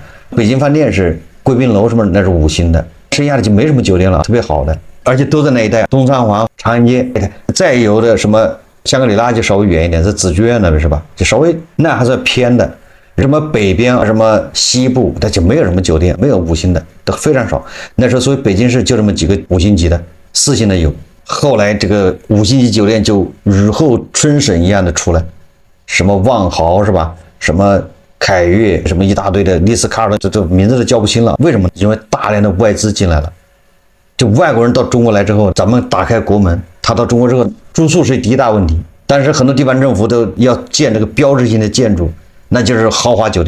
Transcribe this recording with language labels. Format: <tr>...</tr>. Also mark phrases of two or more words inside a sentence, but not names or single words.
<zh>北京飯店是貴賓樓什麼，那是5星的，剩下的就沒什麼酒店了，特別好的，而且都在那一帶，東三環、長安街。再有的什麼香格里拉就稍微遠一點，在紫菊院那邊是吧？就稍微那還算偏的。什麼北邊什麼西部，它就沒有什麼酒店，沒有5星的，都非常少。那時候所以北京市就這麼幾個5星級的，4星的有。後來這個5星級酒店就雨後春筍一樣的出來，什麼萬豪是吧？什麼凱悅，什麼一大堆的麗思卡爾的，這名字都叫不清了。為什麼？因為大量的外資進來了。就外國人到中國來之後，咱們打開國門，他到中國之後，住宿是第一大問題。但是很多地方政府都要建這個標誌性的建築，那就是豪華酒店。</zh>